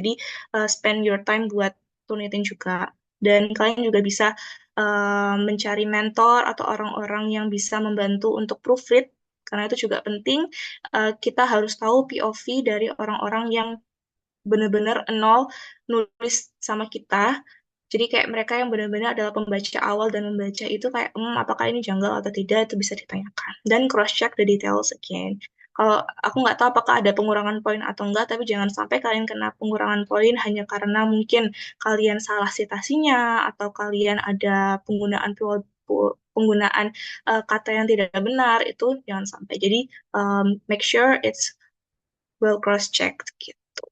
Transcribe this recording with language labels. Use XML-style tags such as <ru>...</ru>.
<id>Jadi</id> <en>spend your time</en> <id>buat turnitin juga. Dan kalian juga bisa mencari mentor atau orang-orang yang bisa membantu untuk proofread karena itu juga penting. Kita harus tahu POV dari orang-orang yang benar-benar nol nulis sama kita, jadi kayak mereka yang benar-benar adalah pembaca awal dan membaca itu kayak, apakah ini janggal atau tidak, itu bisa ditanyakan.</id> <en>Dan cross-check the details again.</en> <id>Kalau aku nggak tahu apakah ada pengurangan poin atau enggak, tapi jangan sampai kalian kena pengurangan poin hanya karena mungkin kalian salah citasinya, atau kalian ada penggunaan kata yang tidak benar, itu jangan sampai. Jadi,</id> <en>make sure it's well cross-checked</en> <id>gitu.</id>